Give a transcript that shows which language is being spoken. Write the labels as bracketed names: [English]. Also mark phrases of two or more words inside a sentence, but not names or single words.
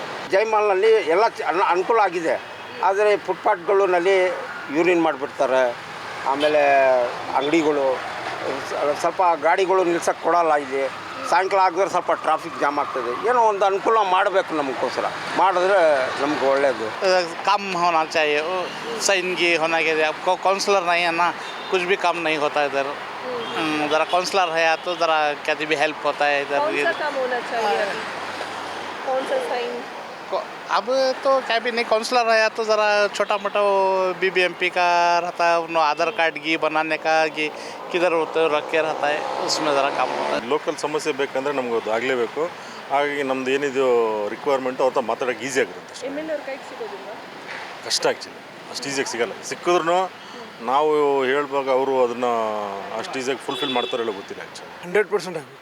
[Kannada] ಜೈಮಹಲ್ನಲ್ಲಿ ಎಲ್ಲ ಅನುಕೂಲ ಆಗಿದೆ. ಆದರೆ ಫುಟ್ಪಾತ್ಗಳಲ್ಲಿ ಯೂರಿನ್ ಮಾಡಿಬಿಡ್ತಾರೆ. ಆಮೇಲೆ ಅಂಗಡಿಗಳು ಸ್ವಲ್ಪ ಗಾಡಿಗಳು ನಿಲ್ಸಕ್ಕೆ ಕೊಡಲ್ಲ. ಇಲ್ಲಿ ಸಾಯಂಕಾಲ ಆಗಿದ್ರೆ ಸ್ವಲ್ಪ [English] traffic jam [Kannada] ಆಗ್ತದೆ. ಏನೋ ಒಂದು ಅನುಕೂಲ ಮಾಡಬೇಕು ನಮಗೋಸ್ಕರ, ಮಾಡಿದ್ರೆ ನಮ್ಗೆ ಒಳ್ಳೆಯದು. [Hindi] काम होना चाहिए, सही होना चाहिए. आपको काउंसलर नहीं है ना, कुछ भी काम नहीं होता इधर. ज़रा काउंसलर है तो ज़रा क्या भी हेल्प होता है इधर. कौन सा काम होना चाहिए अभी? कौन सा साइन? अब तो क्या भी नहीं, काउंसलर है तो ज़रा छोटा मोटा BBMP का रहता है, उन्होंने आधार कार्ड की बनाने का कि किधर होते रख के रहता है, उसमें ज़रा काम होता है. [Kannada] ಲೋಕಲ್ ಸಮಸ್ಯೆ ಬೇಕಂದ್ರೆ ನಮ್ಗೆ ಅದು ಆಗಲೇಬೇಕು. ಹಾಗಾಗಿ ನಮ್ದು ಏನಿದು ರಿಕ್ವೈರ್ಮೆಂಟ್ ಅವ್ರ ಮಾತಾಡೋಕೆ ಈಸಿ ಆಗಿರುತ್ತೆ. MLA ಅವ್ರ ಕೈಗೆ ಸಿಗೋದಿಲ್ಲ, ಕಷ್ಟ ಆ್ಯಕ್ಚುಲಿ. ಅಷ್ಟು ಈಸಿಯಾಗಿ ಸಿಗಲ್ಲ. ಸಿಕ್ಕಿದ್ರು ನಾವು ಹೇಳ್ವಾಗ ಅವರು ಅದನ್ನು ಅಷ್ಟು ಈಸಿಯಾಗಿ ಫುಲ್ಫಿಲ್ ಮಾಡ್ತಾರೋ ಹೇಳೋ ಗೊತ್ತಿಲ್ಲ. ಆ್ಯಕ್ಚುಲಿ 100% ಆಗಬೇಕು.